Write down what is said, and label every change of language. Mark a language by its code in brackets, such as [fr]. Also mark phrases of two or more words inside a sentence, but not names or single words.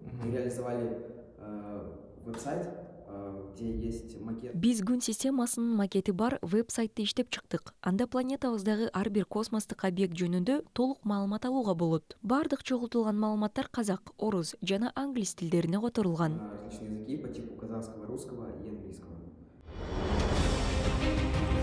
[ru] Веб-сайт, где есть макет. [ky] Биз күн системасынын макети бар веб-сайтты иштеп чыктык. Анда планетабыздагы ар бир космостук объект жөнүндө толук маалымат алууга болот. Бардык чогултулган маалыматтар казак, орус жана англис тилдерине которулган. [ru] Различные языки по типу казахского, русского и английского.